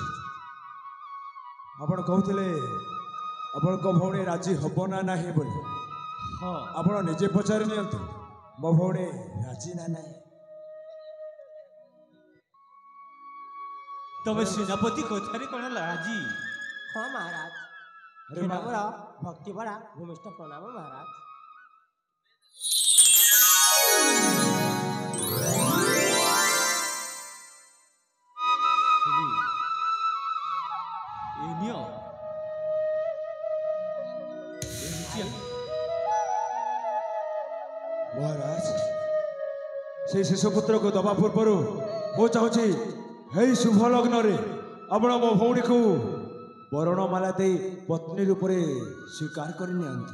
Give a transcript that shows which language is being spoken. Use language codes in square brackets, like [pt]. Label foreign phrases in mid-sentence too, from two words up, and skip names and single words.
[or] ଆପଣ କହୁଥିଲେ ଆପଣଙ୍କ ଭଉଣୀ ରାଜି ହବ ନା ନାହିଁ ବୋଲି। ହଁ ଆପଣ ନିଜେ ପଚାରି ନିଅନ୍ତୁ ମୋ ଭଉଣୀ ରାଜି ନା ନାହିଁ। ତମେ ସେନାପତି କଥାରେ କ'ଣ ରାଜି? ହଁ ମହାରାଜ। अरे हे वाह। [hi] नम्र भक्ति बड़ा भूमिष्ठ प्रणाम महाराज। [or] ଏ ନିଅ ଏମିତି ମହାରାଜ ସେଇ ଶିଶୁ ପୁତ୍ରକୁ ଦବା ପୂର୍ବରୁ ମୁଁ ଚାହୁଁଛି ଏଇ ଶୁଭ ଲଗ୍ନରେ ଆପଣ ମୋ ଭଉଣୀକୁ ବରଣମାଲା ଦେଇ ପତ୍ନୀ ରୂପରେ ସ୍ୱୀକାର କରି ନିଅନ୍ତୁ।